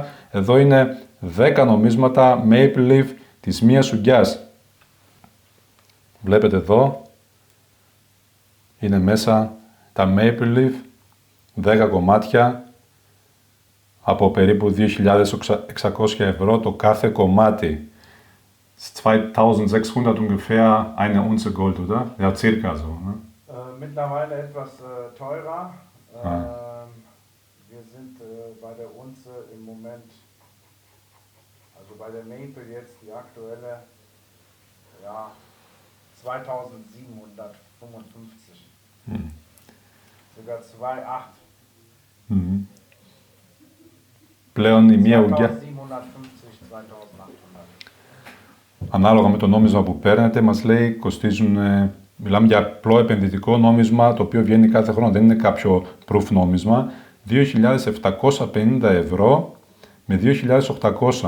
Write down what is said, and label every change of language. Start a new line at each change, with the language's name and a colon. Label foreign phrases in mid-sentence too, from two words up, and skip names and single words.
Greek: Εδώ είναι 10 νομίσματα Maple Leaf της μίας σουγκιάς. Βλέπετε εδώ, είναι μέσα τα
English: Maple Leaf,
Greek: 10 κομμάτια, από περίπου 2.600 ευρώ το κάθε κομμάτι.
German: 2.600 ungefähr eine Unze Gold, oder? Ja, circa so. Ne? Mittlerweile etwas teurer. Wir sind bei der Unze im Moment, also bei der Maple jetzt die aktuelle, ja, 2.755. Sogar 2.800.
Greek: Πλέον η μία ουγγιά. 2.750, 2.800. Ανάλογα με το νόμισμα που παίρνετε, μας λέει, κοστίζουν, μιλάμε για απλό επενδυτικό νόμισμα, το οποίο βγαίνει κάθε χρόνο, δεν είναι κάποιο proof νόμισμα, 2.750 ευρώ με 2.800.